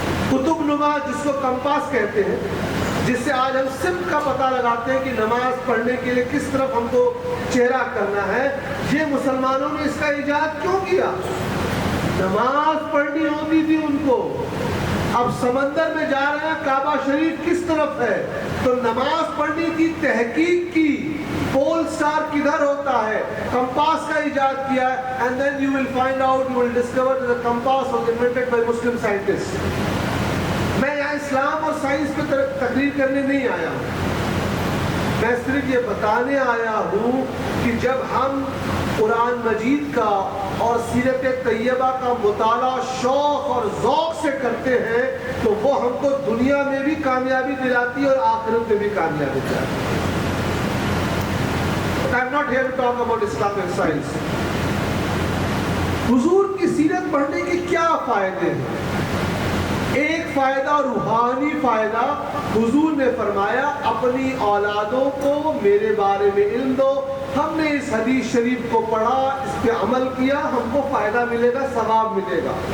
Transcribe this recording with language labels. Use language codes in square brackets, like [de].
[ur] قطب نما جس کو کمپاس کہتے ہیں، جس سے آج ہم سمت کا پتہ لگاتے ہیں کہ نماز پڑھنے کے لیے کس طرف ہم کو چہرہ کرنا ہے، یہ مسلمانوں نے اس کا ایجاد کیوں کیا؟ نماز پڑھنی ہوتی تھی ان کو. اب سمندر میں جا رہے ہیں، کعبہ شریف کس طرف ہے، تو نماز پڑھنی تھی، تحقیق کی پول سٹار کدھر ہوتا ہے، کمپاس کا ایجاد کیا ہے. [en] and then you will find out, you will discover that the compass was invented by Muslim scientists. [ur] میں یہاں اسلام اور سائنس پہ تقریر کرنے نہیں آیا ہوں، میں صرف یہ بتانے آیا ہوں کہ جب ہم قرآن مجید کا اور سیرت طیبہ کا مطالعہ شوق اور ذوق سے کرتے ہیں تو وہ ہم کو دنیا میں بھی کامیابی دلاتی ہے اور آخرت میں بھی کامیابی دلاتی ہے. [en] I am not here to talk about Islam and science. [ur] حضور کی سیرت پڑھنے کے کیا فائدے ہیں؟ ایک فائدہ روحانی فائدہ حضور نے فرمایا اپنی اولادوں کو میرے بارے میں علم دو. ہم نے اس حدیث شریف کو پڑھا, اس پہ عمل کیا, ہم کو فائدہ ملے گا, ثواب ملے گا.